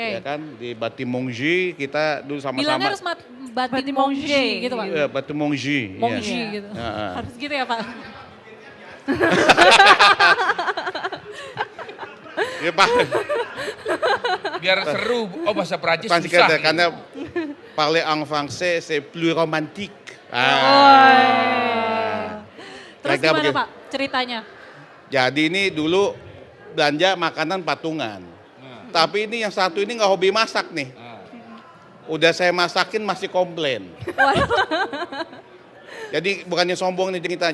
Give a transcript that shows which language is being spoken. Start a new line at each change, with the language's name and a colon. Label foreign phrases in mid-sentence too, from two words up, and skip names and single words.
Indonesian: ya kan di Batimongji kita dulu Bilangnya sama-sama. harus Batimongji gitu Pak. Iya, Batimongji. iya. Mongji gitu. Heeh. Harus gitu ya Pak. Ya, Pak. Biar seru. Oh bahasa Prancis Pasti susah. kata, karena
French: parler en français c'est plus romantique.
Indonesian: Terus Kira-kira gimana begitu. Pak ceritanya? Jadi ini dulu belanja makanan patungan. Tapi ini yang satu ini nggak hobi masak nih. Udah saya masakin masih komplain. Jadi bukannya sombong nih cerita.